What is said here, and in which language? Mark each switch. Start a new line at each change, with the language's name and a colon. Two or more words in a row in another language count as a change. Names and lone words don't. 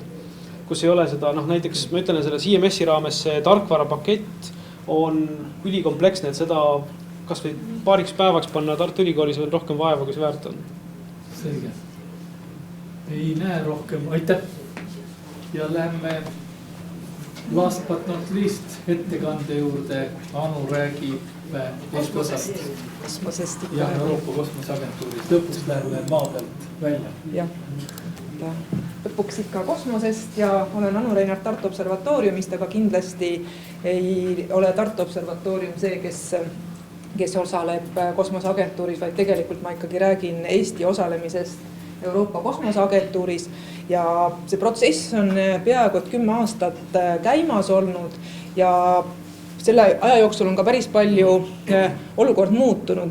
Estonian: Kus ei ole seda, näiteks ma ütlen selle CMS-i raames see tarkvara pakett on ülikompleksne, et seda kas või paariks päevaks panna Tartu Ülikoolis on rohkem vaeva, kui see väärt on. Selge. Ei näe rohkem, aitäh. Ja lähme
English: last but not least
Estonian: ettekande juurde. Anu räägib kosmosest ja Euroopa kosmoseagentuurist. Lõpuks läheme maa pealt välja. Jah, lõpuks ikka kosmosest ja olen Anu Reinart Tartu Observatooriumist, aga kindlasti ei ole Tartu Observatoorium see, kes osaleb kosmoseagentuuris, vaid tegelikult ma ikkagi räägin Eesti osalemisest Euroopa kosmoseagentuuris ja see protsess on peaaegu 10 aastat käimas olnud ja selle aja jooksul on ka päris palju olukord muutunud.